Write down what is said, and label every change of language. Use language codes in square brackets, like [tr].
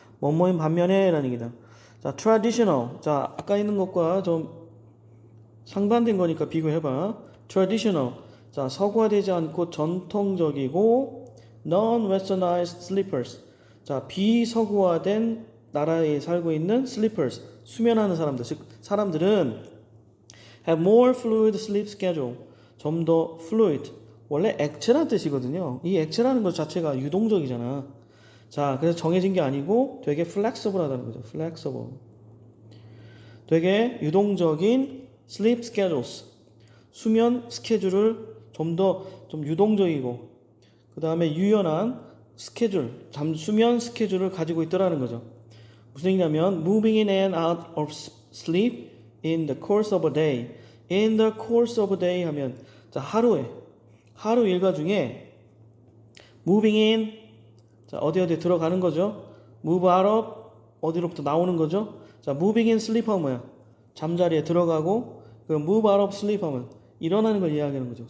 [ko] 뭐뭐인 반면에 라는 얘기다. 자, traditional. 자, 아까 있는 것과 좀 상반된 거니까 비교해봐. traditional. 자, 서구화되지 않고 전통적이고 [en] non-westernized sleepers. [ko] 자, 비서구화된 나라에 살고 있는 sleepers, 수면하는 사람들, 즉 사람들은 [en] have more fluid sleep schedule. [ko] 좀 더 fluid. 원래 액체란 뜻이거든요. 이 액체라는 것 자체가 유동적이잖아. 자, 그래서 정해진 게 아니고 되게 flexible하다는 거죠. flexible. 되게 유동적인 [en] sleep schedules. [ko] 수면 스케줄을 좀 유동적이고 그 다음에 유연한 스케줄, 수면 스케줄을 가지고 있더라는 거죠. 무슨 얘기냐면 [en] moving in and out of sleep in the course of a day. in the course of a day [ko] 하면 자, 하루 일과 중에 [en] moving in [ko] 자, 어디 들어가는 거죠. [en] move out of [ko] 어디로부터 나오는 거죠. 자, [en] moving in sleep [ko] 하면 뭐야? 잠자리에 들어가고 그 [en] move out of sleep [ko] 하면 일어나는 걸 이야기하는 거죠.